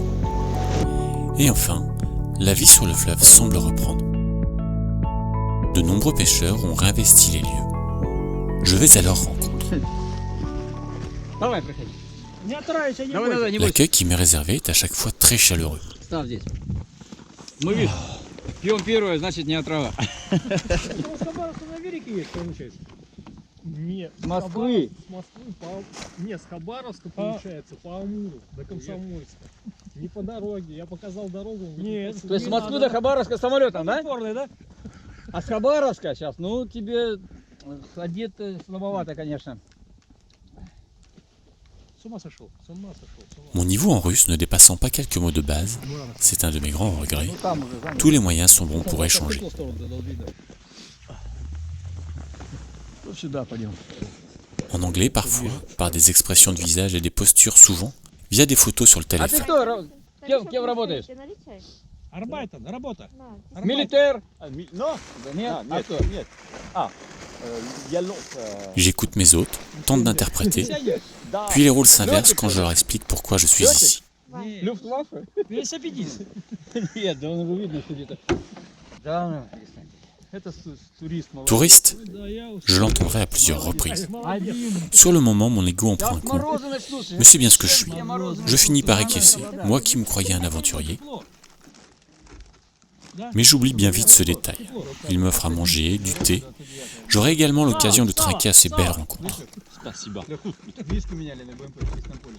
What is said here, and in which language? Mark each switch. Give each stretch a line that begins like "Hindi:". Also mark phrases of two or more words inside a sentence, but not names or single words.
French: Et enfin, la vie sur le fleuve semble reprendre. De nombreux pêcheurs ont réinvesti les lieux. Je vais à leur rencontre. L'accueil qui m'est réservé est à chaque fois très chaleureux.
Russian: Нет, с Москвы. Нет, с Хабаровска получается, по Амуру до Комсомольска. Не по дороге, я показал дорогу. Нет. То есть с Москвы до Хабаровска самолетом, да? Да? А с Хабаровска сейчас, ну тебе одет слабовато, конечно. С ума сошел, с ума сошел.
French: Mon niveau en russe ne dépassant pas quelques mots de base, c'est un de mes grands regrets. Tous les moyens sont bons pour échanger. En anglais parfois, par des expressions de visage et des postures souvent, via des photos sur le
Russian: А ты
French: téléphone.
Russian: кто? Кем работаешь? Арбайтен, работа. Милитер?
French: Non,
Russian: Нет? А кто? нет.
French: Il y a l'autre. J'écoute mes hôtes, tente d'interpréter, puis les rôles s'inversent quand je leur explique pourquoi je suis ici.
Russian: Люфтваффе? Велосипедист. Нет, да он уже видно, что где-то. Да, ну, перестань. Это турист молодой.
French: Touriste,
Russian: Да, я уж-
French: je l'entendrai à plusieurs reprises.
Russian: Один.
French: Sur le moment, mon ego en prend un coup,
Russian: Мороженое, слушай.
French: mais c'est bien ce que je suis. Je finis par acquiescer, moi qui me croyais un aventurier. Mais j'oublie bien vite ce détail. Il m'offre à manger, du thé. J'aurai également l'occasion de trinquer à ces belles rencontres.
Russian: Спасибо. Диски меняли на БМП в чистом поле.